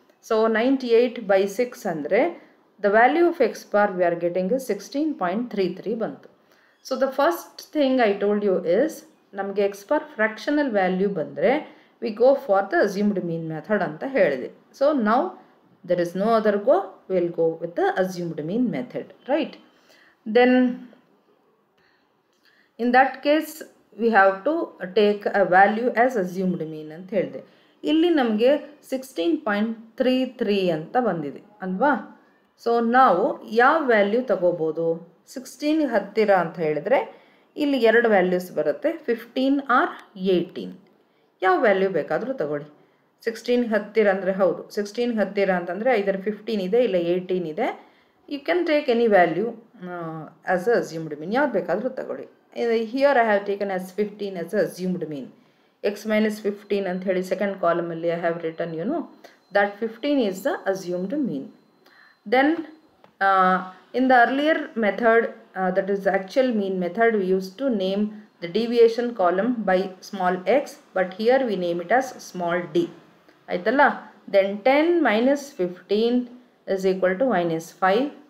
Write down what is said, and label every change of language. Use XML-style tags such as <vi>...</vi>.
<en>So 98 by 6 ಅಂದರೆ the value of x bar we are getting 16.33 ಬಂತು. So the first thing I told you is, ನಮಗೆ x bar fractional value ಬಂದರೆ we go for the assumed mean method ಅಂತ ಹೇಳಿದೆ. So now there is no other go, will go with the assumed mean method, right? Then in that case we have to take a value as assumed mean</en> <kn>ಅಂತ ಹೇಳಿದೆ. ಇಲ್ಲಿ ನಮಗೆ 16.33 ಅಂತ ಬಂದಿದೆ ಅಲ್ವಾ? So ನಾವು ಯಾವ ವ್ಯಾಲ್ಯೂ ತಗೋಬೋದು? 16 ಹತ್ತಿರ ಅಂತ ಹೇಳಿದ್ರೆ ಇಲ್ಲಿ ಎರಡು ವ್ಯಾಲ್ಯೂಸ್ ಬರುತ್ತೆ, 15 ಆರ್ 18. ಯಾವ ವ್ಯಾಲ್ಯೂ ಬೇಕಾದರೂ ತಗೊಳ್ಳಿ. 16 ಹತ್ತಿರ ಅಂದರೆ ಹೌದು, 16 ಹತ್ತಿರ ಅಂತಂದರೆ ಐದರ 15 ಇದೆ ಇಲ್ಲ 18 ಇದೆ.</kn> <en>you can take any value as a assumed mean,</en> <kn>ಯಾವ್ದು ಬೇಕಾದರೂ ತಗೊಳ್ಳಿ.</kn> <en>Here I have taken as 15 as a assumed mean. X minus 15 ಅಂತ ಹೇಳಿ second ಕಾಲಮಲ್ಲಿ I have written, you know that 15 is the assumed mean. Then in the earlier method, that is the actual mean method, we used to name the deviation column by small x, but here we name it as small d.</en> <kn>Aitalla?</kn> <en>Then 10 minus 15 is equal to minus 5.</en>